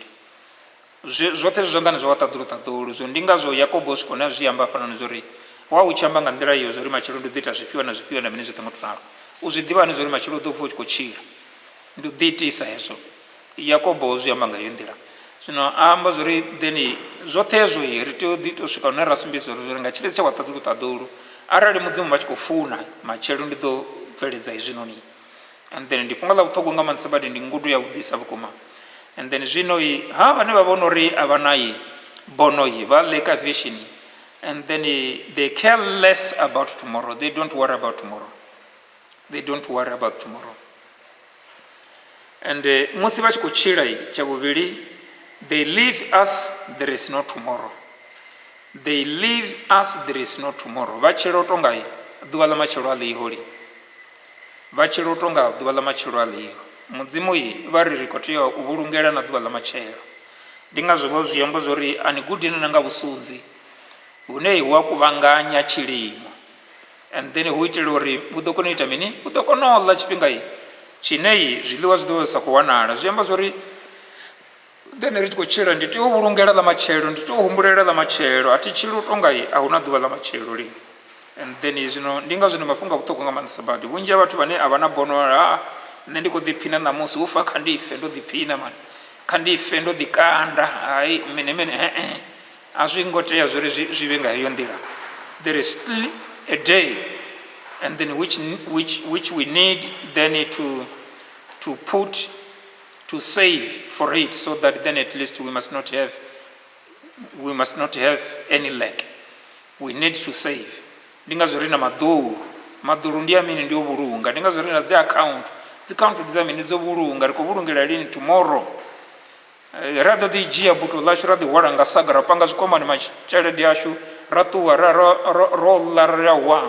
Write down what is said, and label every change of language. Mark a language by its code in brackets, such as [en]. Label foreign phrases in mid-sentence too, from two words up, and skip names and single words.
[ve] Zwoṱhe zwi zwanḓani zwa ṱaḓulu. Zwino ndi ngazwo Yakobo swika hune a zwi amba hafhanoni zwa uri wa u tshi amba nga nḓila iyo zwa uri matshelo ndi ḓo ita zwifhio na zwifhio na mini zwoṱhe ngo to ralo, u zwi ḓivhani zwa uri matshelo u ḓo vuwa u tshi khou tshila. Ndi u ḓiitisa hezwo, Yakobo zwi amba nga iyo nḓila. Zwino a amba zwa uri then zwoṱhe hezwo ri tea u ḓi tou swika hune ra sumbedzisa uri nga tshilidzi tsha wa ṱaḓulu arali Mudzimu vha tshi khou funa matshelo ndi ḓo bveledza hezwinoni. [en] And then [ve] ndi fhungo ḽa vhuṱhogwa nga maanḓesa badi, ndi ngudo ya vhuḓisa vhukuma. [en] And then [ve] zwino ha vhane vha vhona uri a vha na bono vha leka vision, [en] and then they care less about tomorrow. They don't worry about tomorrow. They don't worry about tomorrow. [ve] And musi vha tshi khou tshila tsha vhuvhili, [en] they live as there is no tomorrow. They live as there is no tomorrow. [ve] Vha tshila u tonga ḓuvha ḽa matshelo a ḽiho vha tshila u tonga ḓuvha ḽa matshelo a ḽiho. Mudzimu vha ri khou tea u vhulungela na ḓuvha ḽa matshelo. Ndi ngazwo vha zwi amba zwa uri ani gudini na nga vhusunzi hune hu a kuvhanganya tshilimo, [en] and then [ve] hu itela uri hu ḓo kona u ita mini, hu ḓo kona u ḽa tshifhinga tshine zwiḽiwa zwi ḓo sa khou wanala. Zwi amba zwa uri then ri tshi khou tshila ndi tea u vhulungela ḽa matshelo, ndi tea u humbulela ḽa matshelo. A thi tshili u tonga a hu na ḓuvha ḽa matshelo lini. [en] and then [ve] ndi ngazwo ndi mafhungo a vhuṱhogwa nga maanḓesa badi. Vhunzhi ha vhathu vhane a vha na bono nṋe ndi khou ḓiphina ṋamusi ufa kha ndi fe ndo ḓiphina mani, kha ndi fe ndo ḓikanda, hayi mene a zwi ngo tea zwo ri zwi vhe nga heyo nḓila. [en] There is still a day and then which we need then to put to save for it, so that then at least we must not have any lack. We need to save. [ve] Ndi ngazwo ri na maḓulu ndi a mini, ndi o vhulunga. Ndi ngazwo ri na dzi account dza mini dzo vhulunga, ri khou vhulungela lini tomorrow. Ra ḓo ḓi dzhia buto ḽashu ra ḓihwala nga saga ra panga zwikwamani tshelede yashu ra ṱuwa ro ḽa ra wa.